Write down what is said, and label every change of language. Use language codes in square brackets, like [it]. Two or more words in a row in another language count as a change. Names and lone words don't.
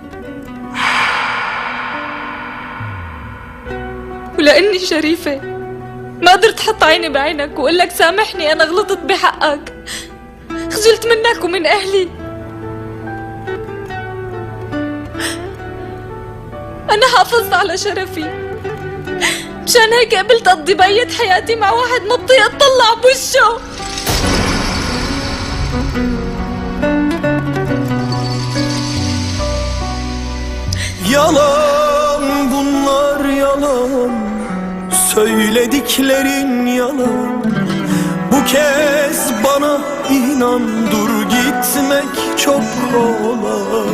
[ar] ولأني شريفة ما قدرت حط عيني بعينك وقول لك سامحني، أنا غلطت بحقك، خجلت منك ومن أهلي. أنا حافظت على شرفي، مشان هيك قبلت أقضي بقية حياتي مع واحد ما بطيق أطلع بوشه. [tr] Yalan bunlar yalan, söylediklerin yalan. Bu kez bana inan, dur gitmek çok kolay.